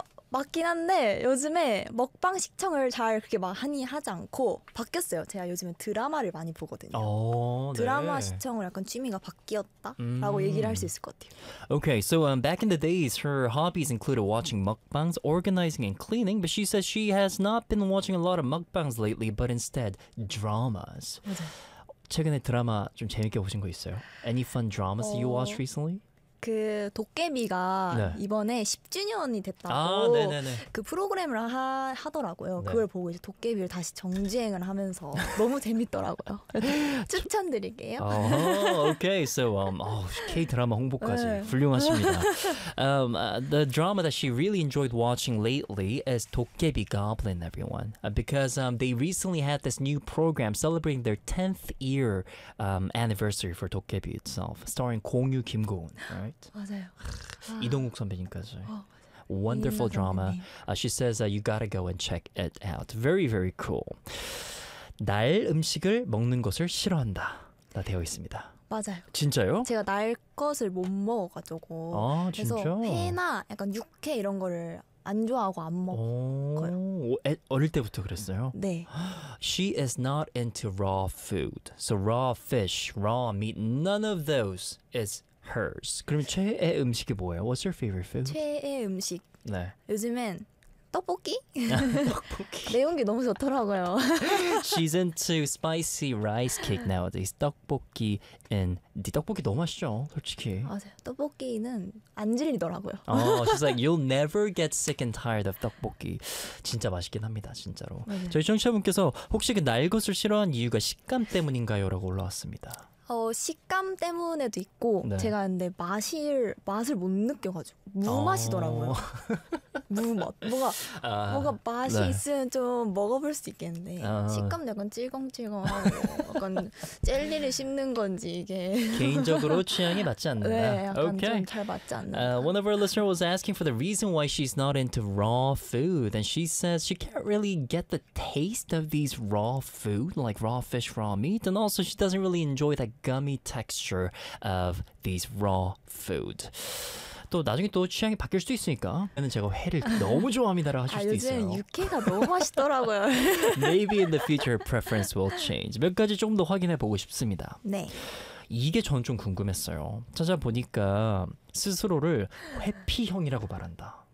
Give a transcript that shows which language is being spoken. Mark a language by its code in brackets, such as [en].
[ko] 맞긴 한데 요즘에 먹방 시청을 잘 그렇게 많이 하지 않고 바뀌었어요. 제가 요즘에 드라마를 많이 보거든요. 드라마 네. 시청을 약간 취미가 바뀌었다라고 얘기를 할 수 있을 것 같아요. [en] Okay, so back in the days, her hobbies included watching mukbangs, organizing and cleaning, but she says she has not been watching a lot of mukbangs lately, but instead dramas. [ko] 맞아요. 최근에 드라마 좀 재밌게 보신 거 있어요? [en] Any fun dramas you watched recently? [ko] 그 도깨비가 네. 이번에 10주년이 됐다고 아, 그 프로그램을 하더라고요. 네. 그걸 보고 이제 도깨비를 다시 정주행을 하면서 너무 재밌더라고요. 추천드릴게요. 오케이, [en] okay. so [ko] K-드라마 홍보까지 네. 훌륭하십니다. [en] The drama that she really enjoyed watching lately is 도깨비 Goblin, everyone. Because they recently had this new program celebrating their 10th year anniversary for 도깨비 itself, starring 공유 김고은. Right? [ko] 맞아요. 이동욱 선배님까지. [en] 원더풀 [ko] 드라마. [en] She says you gotta go and check it out. Very, very cool. [ko] 날 음식을 먹는 것을 싫어한다. 나 되어 있습니다. 맞아요. 진짜요? 제가 날 것을 못 먹어가지고. 아, 진짜? 그래서 회나 약간 육회 이런 거를 안 좋아하고 안 먹어요. 어릴 때부터 그랬어요? 네. [en] She is not into raw food. So raw fish, raw meat, none of those is hers. [ko] 그럼 최애 음식이 뭐예요? [en] What's your favorite food? [ko] 최애 음식. 네. 요즘엔 떡볶이? 떡볶이. 매운 게 너무 좋더라고요. [en] She's into spicy rice cake nowadays. [ko] 떡볶이 and 네 떡볶이 너무 맛있죠, 솔직히. 맞아요. 떡볶이는 안 질리더라고요. [en] she's like, you'll never get sick and tired of 떡볶이. [ko] 진짜 맛있긴 합니다, 진짜로. 맞아요. 저희 청취자분께서 혹시 그 날 것을 싫어한 이유가 식감 때문인가요? 라고 올라왔습니다. 식감 때문에도 있고 네. 제가 근데 맛을 못 느껴가지고 무맛이더라고요. 무맛 뭔가 맛이 네. 있으면 좀 먹어볼 수 있겠는데 식감도 약간 찔겅찔겅하고 약간 젤리를 씹는 건지 이게 개인적으로 취향이 맞지 않는다. 네, 약간 [en] okay. [ko] 좀 잘 맞지 않는다. [en] One of our listeners was asking for the reason why she's not into raw food, and she says she can't really get the taste of these raw food, like raw fish, raw meat, and also she doesn't really enjoy that gummy texture of these raw food. [ko] 또 나중에 또 취향이 바뀔 수도 있으니까 저는 제가 회를 너무 좋아합니다라 하실 수도 있어요. 아 요즘 육회가 너무 맛있더라고요. [en] Maybe in the future preference will change. [ko] 몇 가지 조금 더 확인해 보고 싶습니다. 네. 이게 저는 좀 궁금했어요. 찾아보니까 스스로를 회피형이라고 말한다.